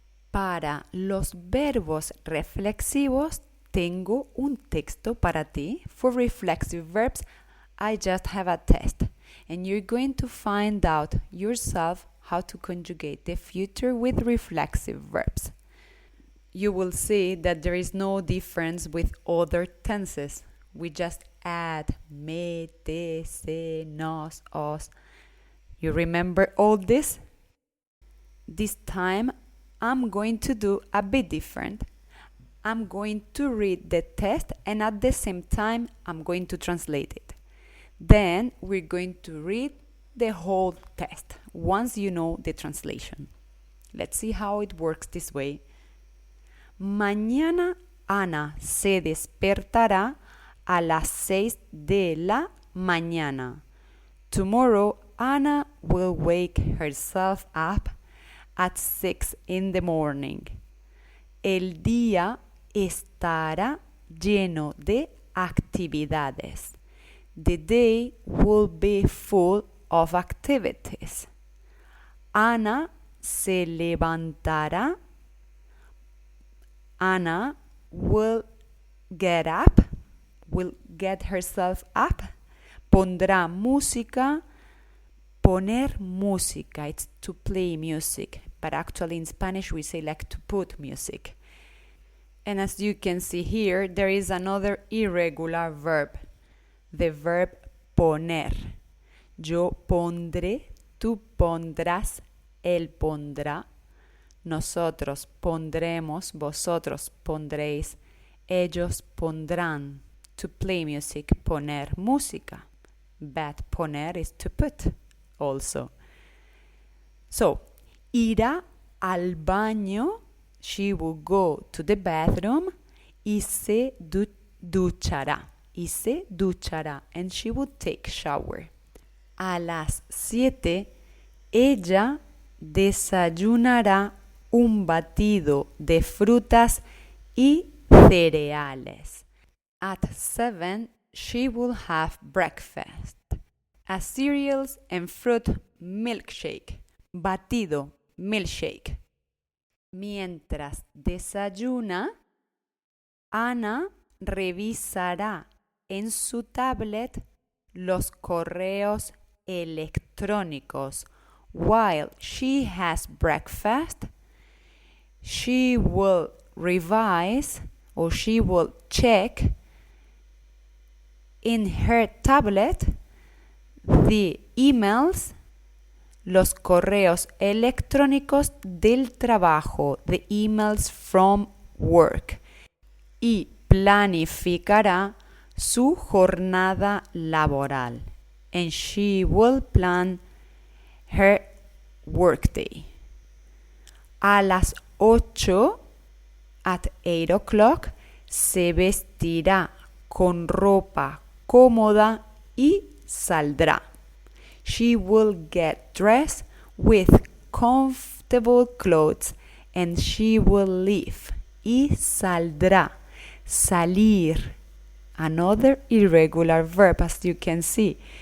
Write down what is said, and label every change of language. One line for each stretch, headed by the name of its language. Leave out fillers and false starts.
Spanish: Para los verbos reflexivos tengo un texto para ti.
English: For reflexive verbs, I just have a test. And you're going to find out yourself how to conjugate the future with reflexive verbs. You will see that there is no difference with other tenses. We just add me, te, se, nos, os. You remember all this? This time, I'm going to do a bit different. I'm going to read the test and at the same time, I'm going to translate it. Then we're going to read the whole test once you know the translation. Let's see how it works this way.
Spanish: Mañana Ana se despertará a las 6 de la mañana.
English: Tomorrow Anna will wake herself up at 6 in the morning.
Spanish: El día estará lleno de actividades.
English: The day will be full of activities.
Spanish: Ana se levantará.
English: Anna will get up, will get herself up.
Spanish: Pondrá música. Poner música,
English: it's to play music, but actually in Spanish we say like to put music. And as you can see here, there is another irregular verb, the verb poner.
Spanish: Yo pondré, tú pondrás, él pondrá, nosotros pondremos, vosotros pondréis, ellos pondrán.
English: To play music,
Spanish: poner música.
English: But poner is to put also.
Spanish: So, irá al baño.
English: She will go to the bathroom.
Spanish: Y se duchará. Y se duchará.
English: And she will take shower.
Spanish: A las 7, ella desayunará un batido de frutas y cereales.
English: At 7, she will have breakfast. A cereals and fruit milkshake.
Spanish: Batido, milkshake. Mientras desayuna, Ana revisará en su tablet los correos electrónicos.
English: While she has breakfast, she will revise or she will check in her tablet the emails,
Spanish: los correos electrónicos del trabajo,
English: the emails from work,
Spanish: y planificará su jornada laboral.
English: And she will plan her workday.
Spanish: A las 8,
English: at 8 o'clock,
Spanish: se vestirá con ropa cómoda y saldrá.
English: She will get dressed with comfortable clothes and she will leave.
Spanish: Y saldrá. Salir.
English: Another irregular verb, as you can see.